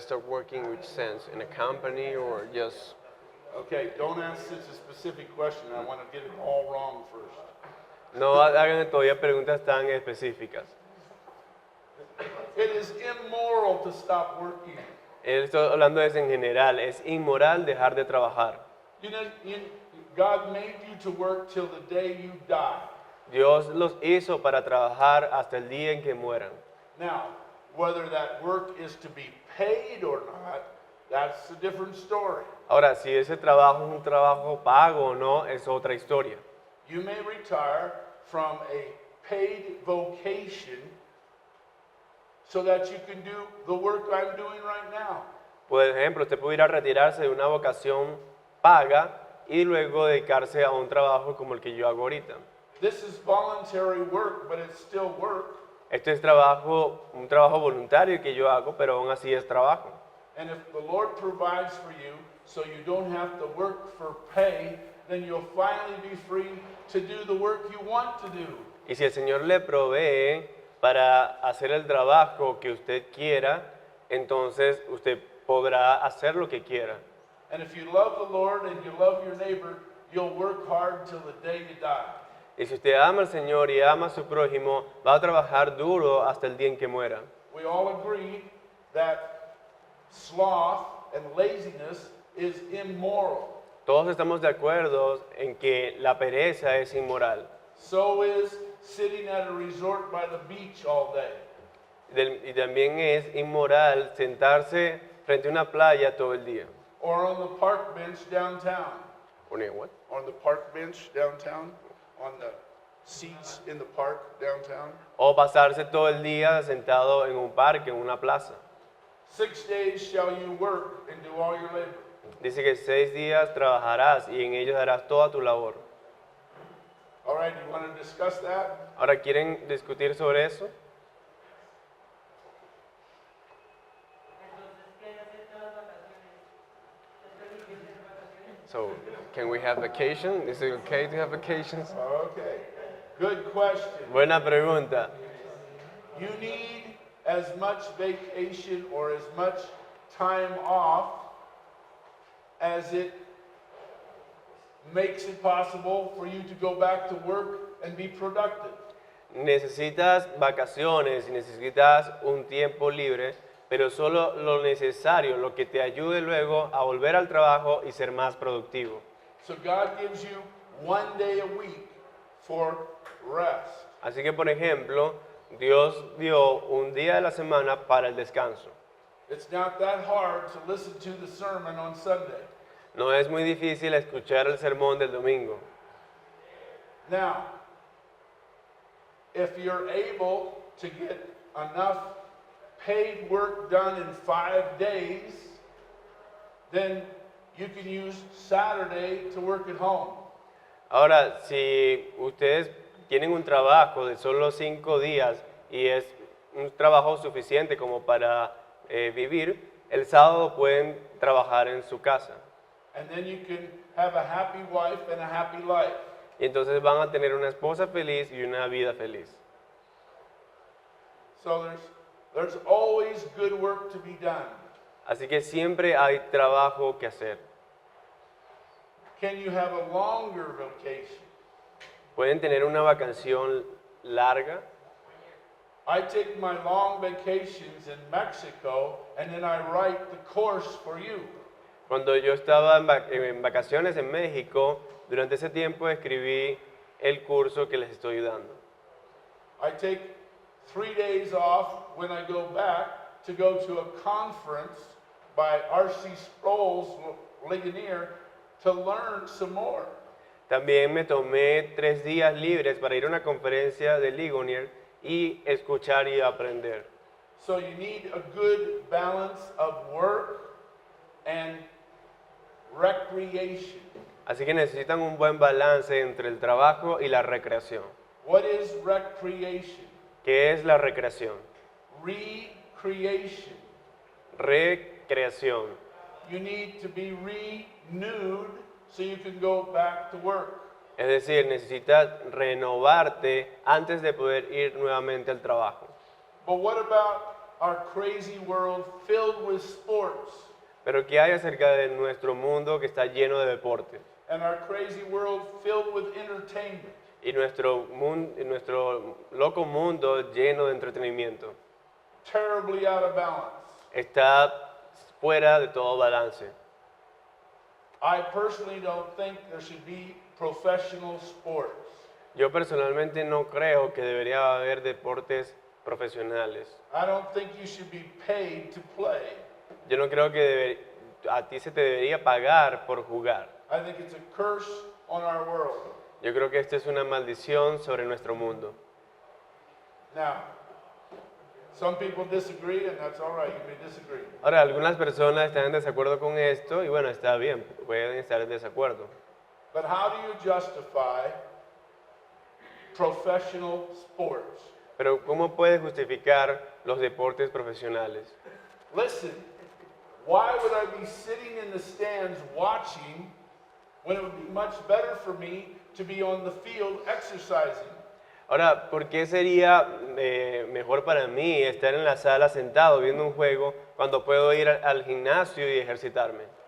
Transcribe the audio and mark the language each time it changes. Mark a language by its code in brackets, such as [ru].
[en] Start working which sense? In a company or just? Okay, don't ask such a specific question. I want to get it all wrong first. [es] No hagan todavía preguntas tan específicas. [en] It is immoral to stop working. [es] Estoy hablando de eso en general. Es inmoral dejar de trabajar. [en] You know, God made you to work till the day you die. [es] Dios los hizo para trabajar hasta el día en que mueran. [en] Now, whether that work is to be paid or not, that's a different story. [es] Ahora, si ese trabajo es un trabajo pago o no, es otra historia. [en] You may retire from a paid vocation so that you can do the work I'm doing right now. [es] Por ejemplo, usted pudiera retirarse de una vocación paga y luego dedicarse a un trabajo como el que yo hago ahorita. [en] This is voluntary work, but it's still work. [es] Este es un trabajo voluntario que yo hago, pero aún así es trabajo. [en] And if the Lord provides for you so you don't have to work for pay, then you'll finally be free to do the work you want to do. [es] Y si el Señor le provee para hacer el trabajo que usted quiera, entonces usted podrá hacer lo que quiera. [en] And if you love the Lord and you love your neighbor, you'll work hard till the day you die. [es] Y si usted ama al Señor y ama a su prójimo, va a trabajar duro hasta el día en que muera. [en] We all agree that sloth and laziness is immoral. [es] Todos estamos de acuerdo en que la pereza es inmoral. [en] So is sitting at a resort by the beach all day. [es] Y también es inmoral sentarse frente a una playa todo el día. [en] Or on the park bench downtown. What? On the park bench downtown. On the seats in the park downtown. [es] O pasarse todo el día sentado en un parque, en una plaza. [en] 6 days shall you work and do all your labor. [es] Dice que 6 días trabajarás y en ellos harás toda tu labor. [en] All right, you want to discuss that? [es] Ahora, ¿quieren discutir sobre eso? [en] So, can we have vacation? Is it okay to have vacations? Okay. Good question. [es] Buena pregunta. [en] You need as much vacation or as much time off as it makes it possible for you to go back to work and be productive. [es] Necesitas vacaciones y necesitas un tiempo libre, pero solo lo necesario, lo que te ayude luego a volver al trabajo y ser más productivo. [en] So God gives you 1 day a week for rest. [es] Así que, por ejemplo, Dios dio un día de la semana para el descanso. [en] It's not that hard to listen to the sermon on Sunday. [es] No es muy difícil escuchar el sermón del domingo. [en] Now, if you're able to get enough paid work done in 5 days, then you can use Saturday to work at home. [es] Ahora, si ustedes tienen un trabajo de solo 5 días y es un trabajo suficiente como para vivir, el sábado pueden trabajar en su casa. [en] And then you can have a happy wife and a happy life. [es] Y entonces van a tener una esposa feliz y una vida feliz. [en] So there's always good work to be done. [es] Así que siempre hay trabajo que hacer. [en] Can you have a longer vacation? [es] Pueden tener una vacación larga. [en] I take my long vacations in Mexico and then I write the course for you. [es] Cuando yo estaba en vacaciones en México, durante ese tiempo escribí el curso que les estoy dando. [en] I take 3 days off when I go back to go to a conference by R.C. Sproul's Ligonier to learn some more. [es] También me tomé 3 días libres para ir a una conferencia de Ligonier y escuchar y aprender. [en] So you need a good balance of work and recreation. [es] Así que necesitan un buen balance entre el trabajo y la recreación. [en] What is recreation? [es] ¿Qué es la recreación? [en] Recreation. [es] Recreación. [en] You need to be renewed so you can go back to work. [es] Es decir, necesitas renovarte antes de poder ir nuevamente al trabajo. [en] But what about our crazy world filled with sports [es] Pero ¿qué hay acerca de nuestro mundo que está lleno de deportes? [en] and our crazy world filled with entertainment? [es] Y nuestro loco mundo lleno de entretenimiento. [en] Terribly out of balance. [es] Está fuera de todo balance. [en] I personally don't think there should be professional sports. [es] Yo personalmente no creo que debería haber deportes profesionales. [en] I don't think you should be paid to play. [es] Yo no creo que a ti se te debería pagar por jugar. [en] I think it's a curse on our world. [es] Yo creo que esto es una maldición sobre nuestro mundo. [en] Now, some people disagree, and that's all right. You may disagree. [es] Ahora, algunas personas están en desacuerdo con esto y bueno, está bien, pueden estar en desacuerdo. [en] But how do you justify professional sports? [es] Pero ¿cómo puedes justificar los deportes profesionales? [en] Listen, why would I be sitting in the stands watching when it would be much better for me to be on the field exercising? [es] Ahora, ¿por qué sería mejor para mí estar en la sala sentado viendo un juego cuando puedo ir al gimnasio y ejercitarme?